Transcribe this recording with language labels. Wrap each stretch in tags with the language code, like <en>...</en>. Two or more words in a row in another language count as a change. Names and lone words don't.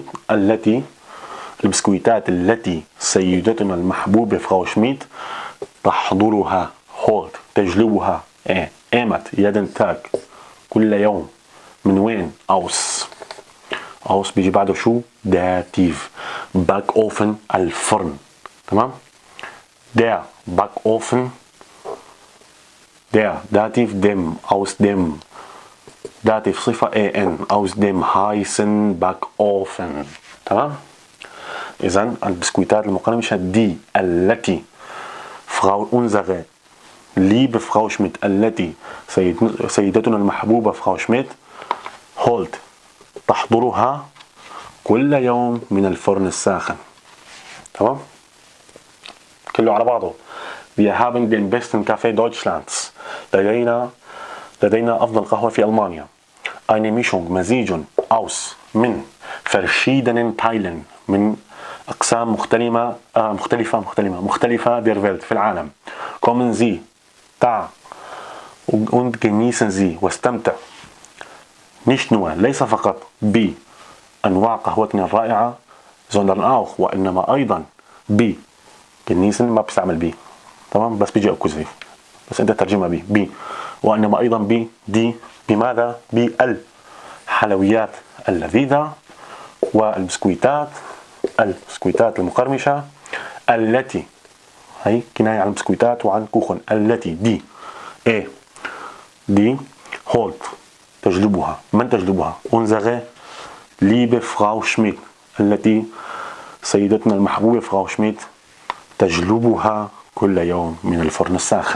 <ar>التي البسكويتات التي سيدتنا المحبوبة فراو شميت تحضرها هولد، تجلبها ايه.</ar> <de>immer jeden Tag</de> <ar>كل يوم. من وين؟ اوس. اوس بيجي بعده شو؟ داتيف.</ar> <de>Backofen</de> <ar>الفرن. تمام؟</ar> <de>der Backofen. der داتيف dem aus dem داتيف صفة ان aus dem heißen Backofen.</de> <ar>تمام؟ إذن البسكويتات المقرمشة دي التي</ar> <de>unsere liebe Frau Schmidt</de> <ar>التي سيدتنا المحبوبة فراو شميت هولد تحضرها كل يوم من الفرن الساخن. تمام؟ كله على بعضه.</ar> <de>Wir haben den besten Kaffee Deutschlands.</de> <ar>لدينا أفضل قهوة في ألمانيا.</ar> <de>Eine Mischung, مزيج aus من verschiedenen Teilen</de> <ar>من أقسام مختلفة</ar> <de>der Welt</de> <ar>في العالم.</ar> <de>Kommen Sie تعا und genießen Sie واستمتع. nicht nur</de> <ar>ليس فقط بأنواع قهوتنا الرائعة</ar> <de>sondern auch</de> <ar>وإنما أيضا genießen ما بستعمل تمام بس بيجي أكوزيف بس أنت ترجمها وإنما أيضا دي بماذا؟ بالحلويات اللذيذة والبسكويتات المقرمشة التي هي كناية عن البسكويتات وعن كوخن التي دي هولت تجلبها من تجلبها</ar> <de>unsere liebe Frau Schmidt</de> <ar>التي سيدتنا المحبوبة فراو شميت تجلبها كل يوم من الفرن الساخن.</ar>